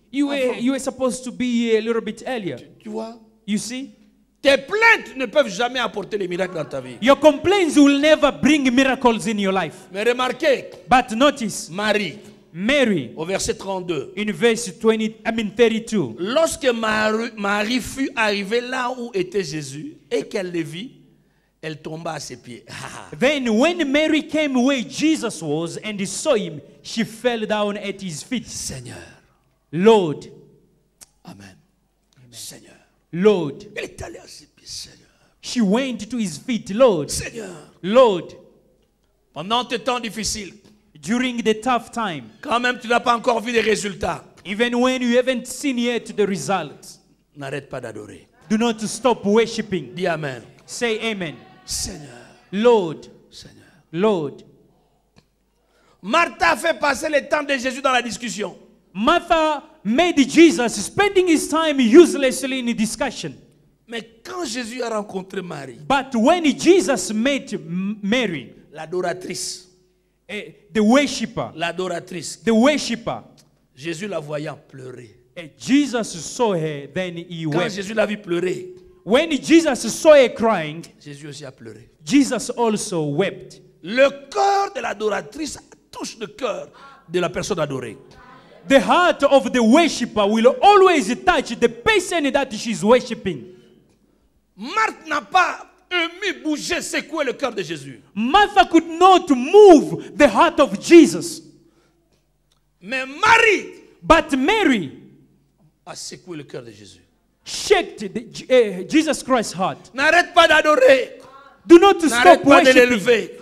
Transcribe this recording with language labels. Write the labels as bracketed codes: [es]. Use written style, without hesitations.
[en] You were supposed to be a little bit earlier. [fr] Tu vois? [en] You see? [fr] Tes plaintes ne peuvent jamais apporter les miracles dans ta vie. [en] Your complaints will never bring miracles in your life. [fr] Mais remarquez, [en] But notice, [fr] Marie, [en] Mary, [fr] au verset 32. [en] in verse 32. [fr] Lorsque Marie fut arrivée là où était Jésus et qu'elle le vit, elle tomba à ses pieds. [en] Then when Mary came where Jesus was and saw him, she fell down at his feet. [fr] Seigneur. [en] Lord, [fr] Amen. Seigneur. [en] Lord. [fr] Elle est allée à ses pieds, Seigneur. [en] She went to his feet, Lord. [fr] Seigneur. [en] Lord, [fr] Pendant tes temps difficiles, [en] during the tough time, [fr] quand même tu n'as pas encore vu les résultats, [en] even when you haven't seen yet the results, [fr] n'arrête pas d'adorer. [en] do not stop worshiping. [fr] Dis Amen. [en] Say amen. [fr] Seigneur. [en] Lord, [fr] Seigneur. [en] Lord. [fr] Marthe a fait passer le temps de Jésus dans la discussion. [en] Martha made Jesus spending his time uselessly in discussion. [fr] Mais quand Jésus a rencontré Marie, [en] But when Jesus met Mary, [fr] l'adoratrice, [en] the worshipper, [fr] l'adoratrice, Jésus la voyant pleurer. [en] Jesus saw her, then he [fr] Quand [en] wept. [fr] Jésus l'a vu pleurer, [en] When Jesus saw her crying, [fr] Jésus aussi a pleuré. [en] Jesus also wept. [fr] Le cœur de l'adoratrice touche le cœur de la personne adorée. [en] The heart of the worshipper will always touch the person that she's worshiping. [fr] Marthe n'a pas ému, bougé, secoué le cœur de Jésus. [en] Martha could not move the heart of Jesus. [fr] Mais Marie [en] But Mary [fr] a secoué le cœur de Jésus. [en] shaked Jesus Christ's heart. [fr] N'arrête pas d'adorer. [en] Do not stop [fr] pas de [en] worshiping. [fr] l'élever.